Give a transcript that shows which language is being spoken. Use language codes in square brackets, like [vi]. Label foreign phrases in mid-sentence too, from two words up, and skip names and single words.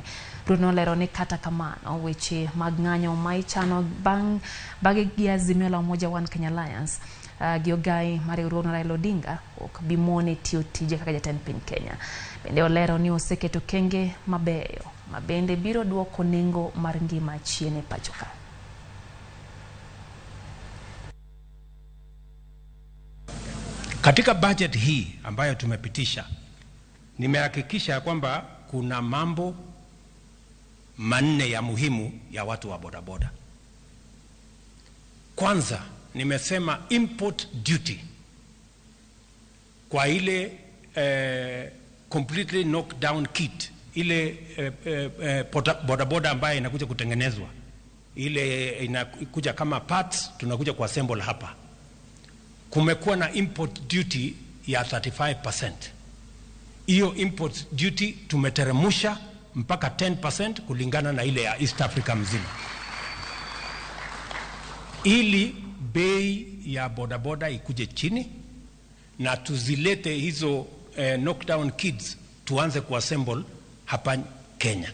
[luo] Ruto nolero ni kata kamano weche mag ng'anyo ma ichano bang' gi Azimio la Umoja One Kenya Alliance Giogai Mariurono Raila Odinga ok bimone tiyo tije kaka jatend piny Kenya. Bende olero ni oseketo kenge mabeyo mabende biro duoko nengo mar ngima chiene pachoka. [sw] Katika budget hii ambayo tumepitisha, nimehakikisha kwamba kuna mambo manne ya muhimu ya watu wa bodaboda. Kwanza, nimesema [en] import duty [sw] kwa ile [en] completely knock down kit, [sw] ile bodaboda ambayo inakuja kutengenezwa, ile inakuja kama parts, tunakuja kwa assemble hapa. Kumekuwa na [en] import duty [sw] ya 35%. Hiyo [en] import duty [sw] tumeteremusha mpaka 10% kulingana na ile ya East Africa mzima, ili bei ya bodaboda ikuje chini na tuzilete hizo [en] knockdown kits [sw] tuanze kuassemble hapa Kenya.